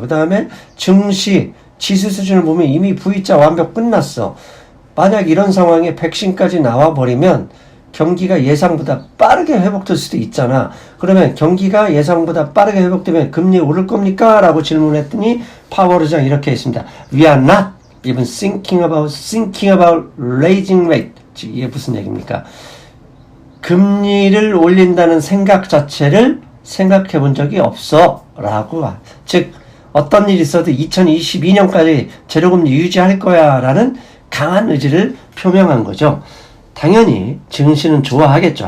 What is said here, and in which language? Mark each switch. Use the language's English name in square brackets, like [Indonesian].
[Korean] 그 다음에 증시 지수 수준을 보면 이미 V자 완벽 끝났어. 만약 이런 상황에 백신까지 나와버리면 경기가 예상보다 빠르게 회복될 수도 있잖아. 그러면 경기가 예상보다 빠르게 회복되면 금리 오를 겁니까? 라고 질문했더니 파월 의장 이렇게 했습니다. [English] We are not even thinking about raising rate. [Korean] 이게 무슨 얘기입니까? 금리를 올린다는 생각 자체를 생각해 본 적이 없어. 라고. 즉, 어떤 일이 있어도 2022년까지 재료금리 유지할 거야. 라는 강한 의지를 표명한 거죠. 당연히 증시는 좋아하겠죠.